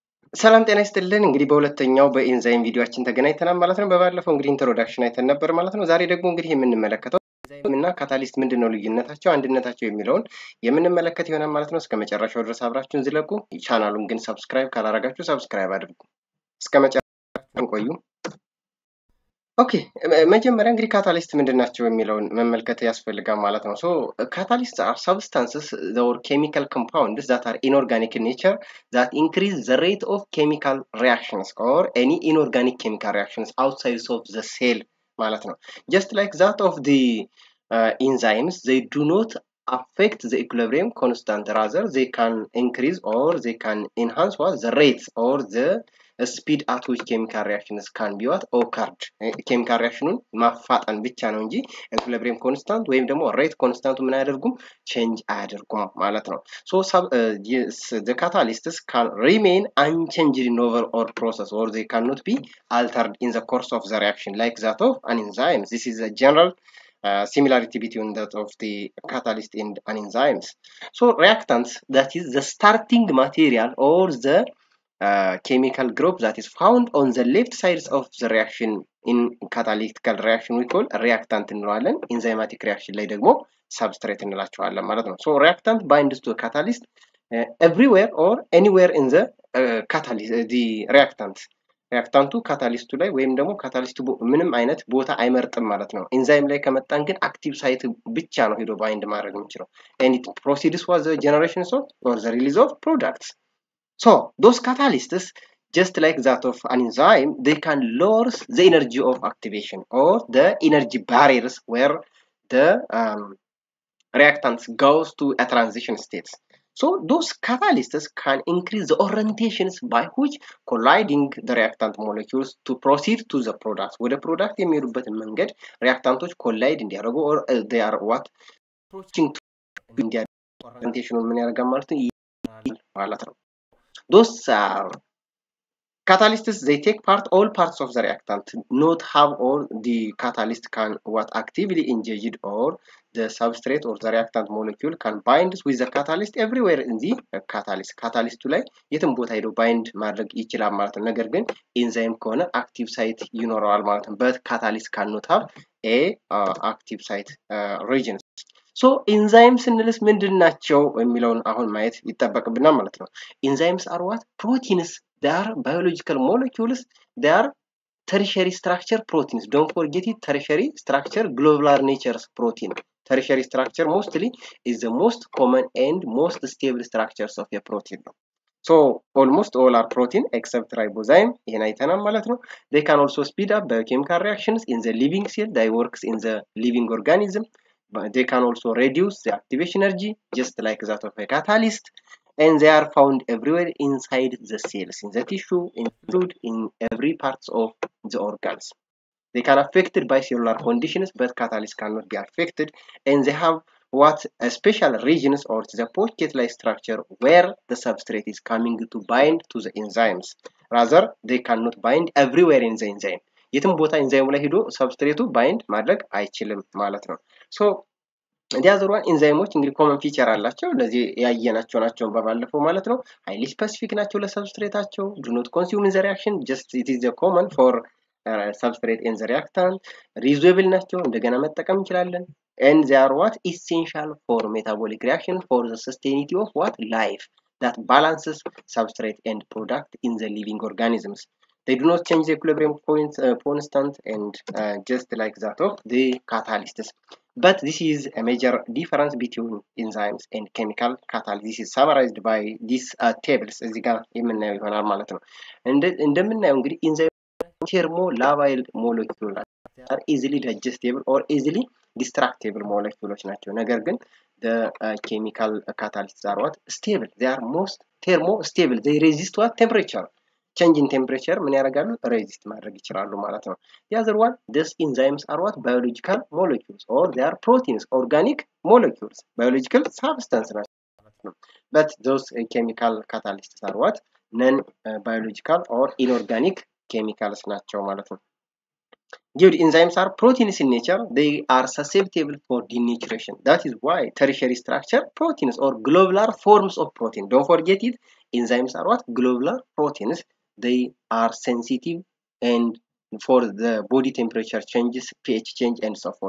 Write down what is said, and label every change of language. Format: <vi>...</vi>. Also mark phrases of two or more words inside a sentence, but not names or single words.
<am>ሰላም ጤና ይስጥልን እንግዲህ በሁለተኛው በኢንዛይም ቪዲዮአችን ተገናኝተናል ማለት ነው። በባለፈው እንግዲህ ኢንትሮዳክሽን አይተን ነበር ማለት ነው። ዛሬ ደግሞ እንግዲህ የምንመለከተው ኢንዛይም እና ካታሊስት ምንድነው ልዩነታቸው፣ አንድነታቸው የሚለውን የምንመለከት ይሆናል ማለት ነው። እስከመጨረሻው ድረስ አብራችሁን ዝለቁ። ቻናሉን ግን ሰብስክራይብ ካላረጋችሁ ሰብስክራይብ አድርጉ። እስከመጨረሻው ቆዩ። ኦኬ መጀመሪያ እንግዲህ ካታሊስት ምንድናቸው የሚለውን መመልከት ያስፈልጋል ማለት ነው።</am> <en>catalysts are substances or chemical compounds that are inorganic in nature that increase the rate of chemical reactions or any inorganic chemical reactions outside of the cell</en> <am>ማለት ነው.</am> <en>Just like that of the enzymes, they do not affect the equilibrium constant, rather they can increase or they can enhance what the rates or the speed at which chemical reactions can be what occurred. chemical reaction</en> <am>ማፋጠን ብቻ ነው እንጂ</am> <en>equilibrium constant</en> <am>ወይም ደግሞ</am> <en>rate constant</en> <am>ምን አያደርጉም change አያደርጉም ማለት ነው.</am> <en>So the catalysts can remain unchanged in overall process or they cannot be altered in the course of the reaction like that of an enzyme. This is a general similarity between that of the catalyst and an enzymes. So reactants, that is the starting material or the chemical group that is found on the left sides of the reaction in catalytical reaction we call reactant እንለዋለን. enzymatic reaction</en> <am>ላይ ደግሞ substrate እንላቸዋለን ማለት ነው.</am> <en>So reactant binds to a catalyst everywhere or anywhere in the catalyst the reactantu</en> <am>ካታሊስቱ ላይ ወይም ደግሞ ካታሊስቱ ምንም አይነት ቦታ አይመርጥም ማለት ነው. ኤንዛይም ላይ ከመጣን ግን</am> <en>active site</en> <am>ብቻ ነው ሄዶ ባይንድ ማድረግ የሚችለው.</am> <en>and it proceeds with the generation of or the release of products. So those catalysts, just like that of an enzyme, they can lower the energy of activation or the energy barriers where the reactants goes to a transition states. So those catalysts can increase the orientations by which colliding the reactant molecules to proceed to the product.</en> <am>ወደ product የሚሄዱበትን መንገድ reactanቶች collide እንዲያደርጉ</am> <en>or they are what approaching to</en> <am>እንዲያደርጉ orientation ምን ያደርጋል ማለት ነው.</am> <en>Those catalysts, they take part all parts of the reactant, not have all the catalyst can what actively engaged or the substrate or the reactant molecule can bind with the catalyst everywhere in the catalyst</en> <am>ላይ የትም ቦታ ሄዶ bind ማድረግ ይችላል ማለት ነው. ነገር ግን ኤንዛይም ከሆነ</am> <en>active site</en> <am>ይኖረዋል ማለት ነው.</am> <en>but catalyst cannot have a active site regions. So enzymes</en> <am>ስንልስ ምንድናቸው የሚለውን አሁን ማየት ይጠበቅብናል ማለት ነው.</am> <en>Enzymes are what? Proteins. They are biological molecules. They are tertiary structure proteins. Don't forget it. Tertiary structure, globular nature's protein. Tertiary structure mostly is the most common and most stable structures of a protein. So almost all are protein except ribozyme.</en> <am>ይሄን አይተናል ማለት ነው.</am> <en>They can also speed up biochemical reactions in the living cell. They works in the living organism. But they can also reduce the activation energy just like that of a catalyst, and they are found everywhere inside the cells, in the tissue, include in every parts of the organs. They can affected by cellular conditions, but catalysts cannot be affected, and they have what a special regions or the pocket-like structure where the substrate is coming to bind to the enzymes. Rather, they cannot bind everywhere in the enzyme.</en> <am>የትም ቦታ ኤንዛይሙ ላይ ሄዶ ሰብስትሬቱ ባይንድ ማድረግ አይችልም ማለት ነው.</am> <en>So the other one enzymes</en> <am>እንግዲህ</am> <en>common feature</en> <am>አላቸው. ለዚህ ያየናቸው ናቸው በባለፈው ማለት ነው.</am> <en>highly specific</en> <am>ናቸው ለሰብስትሬታቸው.</am> <en>do not consume in the reaction, just it is the common for substrate in the reactant.</en> <am>reusable ናቸው, እንደገና መጠቀም እንችላለን.</am> <en>and they are what essential for metabolic reaction for the sustainability of what life that balances substrate and product in the living organisms. They do not change the equilibrium constant and just like that of the catalysts. But this is a major difference between enzymes and chemical catalysts. This is summarized by these tables.</en> <am>እዚህ ጋር የምናየው ይሆናል ማለት ነው. እንደምናየው እንግዲህ</am> <en>enzyme thermolabile molecules are easily digestible or easily destructible molecules ናቸው.</en> <am>ነገር ግን</am> <en>the chemical catalysts are what stable. They are most thermostable. They resist what temperature. change in temperature</en> <am>ምን ያደርጋሉ resist ማድረግ ይችላሉ ማለት ነው.</am> <en>The other one, these enzymes are what biological molecules or they are proteins, organic molecules, biological substance ናቸው. but those chemical catalysts are what non biological or inorganic chemicals ናቸው ማለት ነው. Good, enzymes are proteins in nature. They are susceptible for denaturation. That is why tertiary structure proteins or globular forms of protein. Don't forget it. Enzymes are what? Globular proteins. They are sensitive and for the body temperature changes, pH change, and so forth.</en>